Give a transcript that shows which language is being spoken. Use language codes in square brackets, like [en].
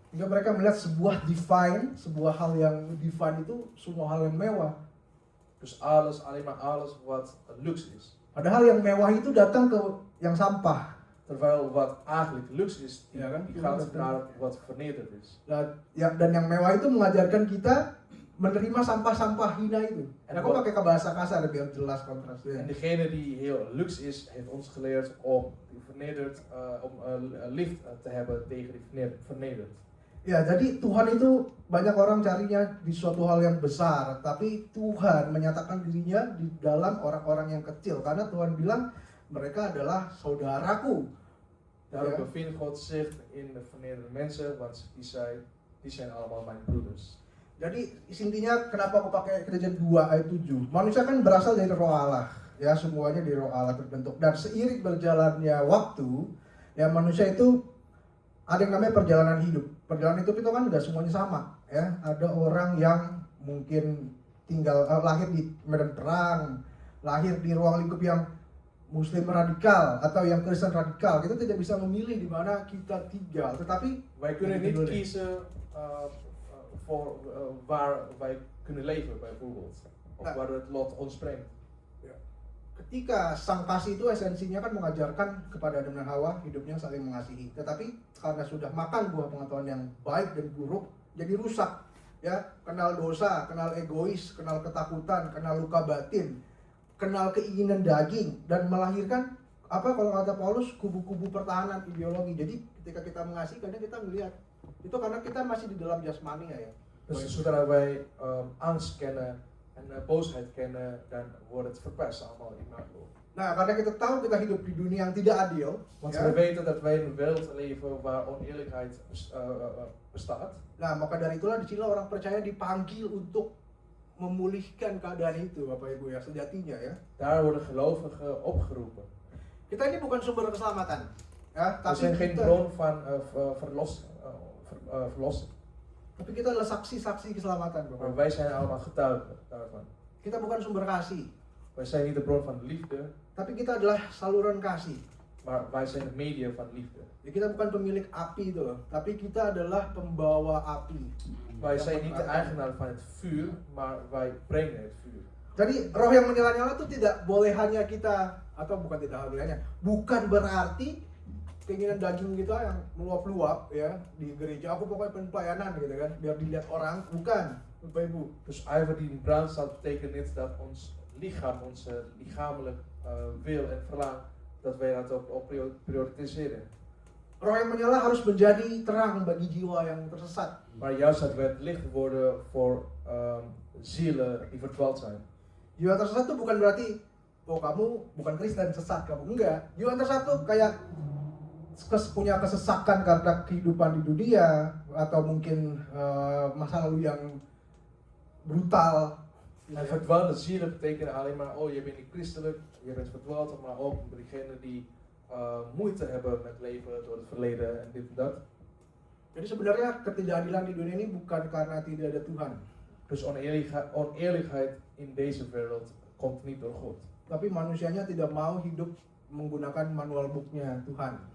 [id] Hingga mereka melihat sebuah divine, sebuah hal yang divine itu semua hal yang mewah. [nl] Dus alles, alleen maar alles wat luxe is. [id] Padahal yang mewah itu datang ke yang sampah. [nl] Terwijl wat eigenlijk luxe is, die, [id] Ja, kan? [nl] die gaat naar wat vernederd is. [id] Dan yang mewah itu mengajarkan kita menerima sampah-sampah hina itu. En aku pakai bahasa kasar biar jelas kontrasnya. [nl] En degene die heel luxe is, heeft ons geleerd om vernederd, lief te hebben tegen die vernederd. [id] Ya, jadi Tuhan itu banyak orang carinya di suatu hal yang besar, tapi Tuhan menyatakan dirinya di dalam orang-orang yang kecil, karena Tuhan bilang mereka adalah saudaraku. [nl] Daarom bevindt God zich in de vernederde mensen, want die zijn allemaal mijn broeders. [id] Jadi intinya kenapa aku pakai Kejadian 2 ayat 7? Manusia kan berasal dari roh Allah, ya, semuanya dari roh Allah terbentuk. Dan seiring berjalannya waktu, ya, manusia itu ada yang namanya perjalanan hidup. Perjalanan hidup itu kan nggak semuanya sama, ya. Ada orang yang mungkin lahir di medan perang, lahir di ruang lingkup yang Muslim radikal atau yang Kristen radikal. Kita tidak bisa memilih di mana kita tinggal. Tetapi [nl] wij kunnen niet kiezen voor waar wij kunnen leven, bijvoorbeeld, of waar het lot ons brengt. [id] Ketika sang kasih itu esensinya kan mengajarkan kepada Adam dan Hawa hidupnya saling mengasihi. Tetapi karena sudah makan buah pengetahuan yang baik dan buruk, jadi rusak. Ya, kenal dosa, kenal egois, kenal ketakutan, kenal luka batin, kenal keinginan daging, dan melahirkan kalau kata Paulus, kubu-kubu pertahanan ideologi. Jadi ketika kita mengasihi, kadang kita melihat itu karena kita masih di dalam jasmani, ya. [nl] Dus zodra wij angst kennen en boosheid kennen, dan wordt het verpest allemaal imago. [id] Nah, karena kita tahu kita hidup di dunia yang tidak adil, [nl] Want ya, we weten dat wij in een wereld leven waar oneerlijkheid bestaat. [id] Nah, maka dari itulah disinilah orang percaya dipanggil untuk memulihkan keadaan itu, Bapak Ibu ya, sejatinya ya. [nl] Daar worden gelovigen opgeroepen. [id] Kita ini bukan sumber keselamatan, ya, [nl] We [id] tapi [nl] zijn geen [id] kita, [nl] bron van verlossing. [id] tapi kita adalah saksi-saksi keselamatan, Bapak. [nl] Maar wij zijn allemaal getuigen daarvan. [id] Kita bukan sumber kasih, [nl] Wij zijn niet de bron van liefde, [id] tapi kita adalah saluran kasih. [nl] maar wij zijn het medium van liefde. [id] Ya, kita bukan pemilik api itu loh, tapi kita adalah pembawa api. [nl] Wij zijn niet de eigenaar van het vuur, maar wij brengen het vuur. [id] Jadi roh yang menyala-nyala itu tidak boleh hanya kita, atau bukan tidak boleh hanya, bukan berarti keinginan daging kita yang meluap-luap ya di gereja. Aku pokoknya pengen pelayanan gitu kan, biar dilihat orang. Bukan, Bapak Ibu. [nl] Dus ijver die in brand staat, betekent niet dat ons lichaam, onze lichamelijk wil en verlangen, dat wij dat op prioritiseren. [id] Roh yang menyala harus menjadi terang bagi jiwa yang tersesat. [nl] Maar juist dat wij het licht worden voor zielen die verdwaald zijn. [id] Jiwa tersesat itu bukan berarti, oh kamu bukan Kristen, sesat kamu. Enggak. Jiwa tersesat tuh kayak punya kesesakan karena kehidupan di dunia, atau mungkin masa lalu yang brutal. [nl] En verdwaalde zielen betekenen alleen maar, oh je bent niet christelijk, je bent verdwaald, maar ook diegenen die moeite hebben met leven door het verleden en dit en dat. [id] Jadi sebenarnya ketidakadilan di dunia ini bukan karena tidak ada Tuhan, [nl] Dus oneerlijkheid in deze wereld komt niet door God. [id] tapi manusianya tidak mau hidup menggunakan manual booknya Tuhan.